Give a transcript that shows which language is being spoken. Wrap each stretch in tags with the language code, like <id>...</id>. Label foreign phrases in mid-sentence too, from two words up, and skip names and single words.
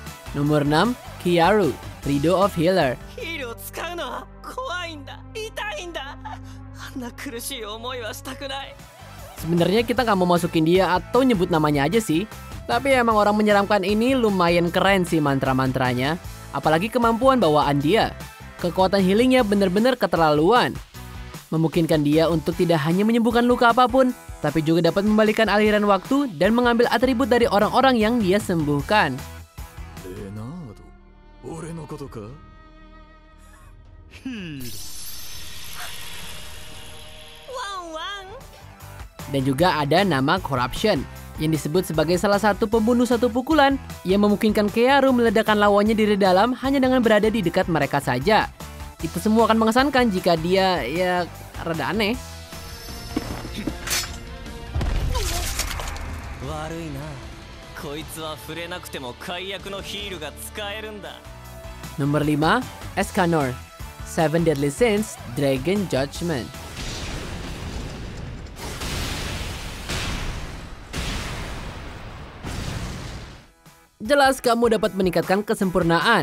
<id>Nomor 6, Kiaru, Rido of Healer.</id> <ja>ヒールを使うのは怖いんだ、痛いんだ。あんな苦しい思いはしたくない。</ja> <id>Sebenarnya kita nggak mau masukin dia atau nyebut namanya aja sih. Tapi emang orang menyeramkan ini lumayan keren sih mantra-mantranya. Apalagi kemampuan bawaan dia. Kekuatan healingnya bener-bener keterlaluan. Memungkinkan dia untuk tidak hanya menyembuhkan luka apapun, tapi juga dapat membalikan aliran waktu dan mengambil atribut dari orang-orang yang dia sembuhkan.</id> <ja>レナード、俺のことか？ヒール。ワンワン。</ja> <id>Dan juga ada nama Corruption, yang disebut sebagai salah satu pembunuh satu pukulan yang memungkinkan Kiaru meledakkan lawannya dari dalam hanya dengan berada di dekat mereka saja. Itu semua akan mengesankan jika dia ya rada aneh.</id> <ja>悪いな。こいつは触れなくても解約のヒールが使えるんだ。</ja> <id>Nomor 5, Escanor, Seven Deadly Sins, Dragon Judgment. Jelas kamu dapat meningkatkan kesempurnaan.</id>